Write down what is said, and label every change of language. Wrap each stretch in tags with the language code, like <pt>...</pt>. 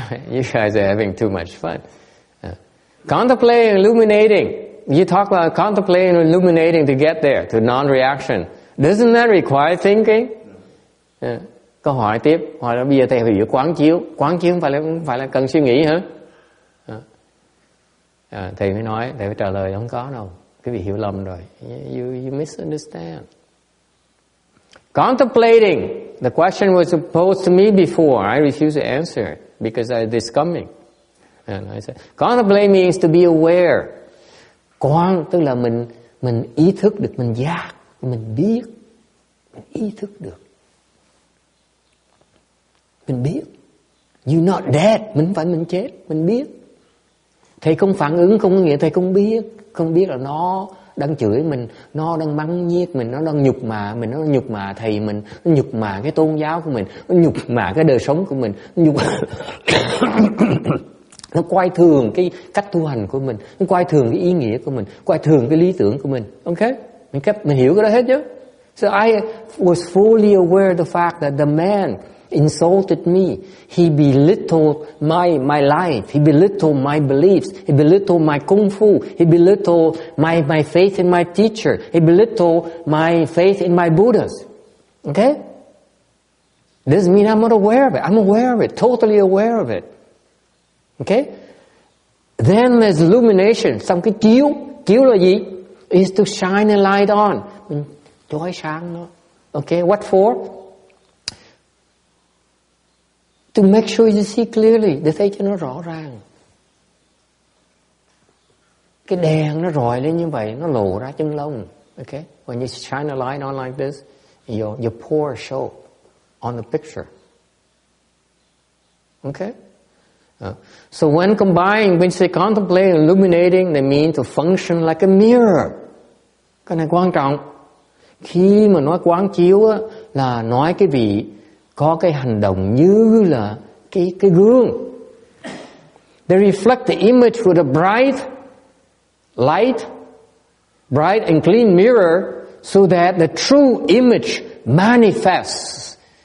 <en>You guys are having too much fun. Contemplating, illuminating. You talk about contemplating and illuminating to get there, to non-reaction. Doesn't that require thinking?</en> <vi>Câu hỏi tiếp, hỏi là bây giờ thầy hiểu quán chiếu không phải là cần suy nghĩ hả? Thầy mới nói, thầy phải trả lời không có đâu. Quý vị hiểu lầm rồi.</vi> <en>You misunderstand. Contemplating. The question was posed to me before. I refused to answer it because I had this coming. And I said, contemplate means to be aware.</en> <vi>Quán tức là mình ý thức được, mình giác, mình biết, mình ý thức được. Mình biết.</vi> <en>You're not dead.</en> <vi>Mình phải mình chết. Mình biết. Thầy không phản ứng không có nghĩa thầy không biết. Không biết là nó đang chửi mình, nó đang mắng nhiếc mình, nó đang nhục mạ mình, nó nhục mạ thầy mình, nó nhục mạ cái tôn giáo của mình, nó nhục mạ cái đời sống của mình, nó coi thường cái cách tu hành của mình, nó coi thường cái ý nghĩa của mình, coi thường cái lý tưởng của mình. Okay? Mình hiểu cái đó hết chứ?</vi> <en>So I was fully aware of the fact that the man insulted me. He belittled my life. He belittled my beliefs. He belittled my kung fu. He belittled my faith in my teacher. He belittled my faith in my Buddhas. Okay? Doesn't mean I'm not aware of it. I'm aware of it. Totally aware of it. Okay? Then there's illumination.</en> <vi>Xong cái chiếu là gì?</vi> <en>Is to shine a light on.</en> <vi>Mình chói sáng nó. Okay?</vi> <en>What for? To make sure you see clearly,</en> <vi>để thấy cho nó rõ ràng. Cái đèn nó rọi lên như vậy, nó lộ ra chân lông.</vi> <en>Okay? When you shine a light on like this, your pores show on the picture. Okay? So when combined, when you say contemplating and illuminating, they mean to function like a mirror.</en> <vi>Cái này quan trọng. Khi mà nói quán chiếu á, là nói cái vị có cái hành động như là cái gương.</vi> <en>They reflect the image with a bright light, bright and clean mirror, so that the true image manifests.</en>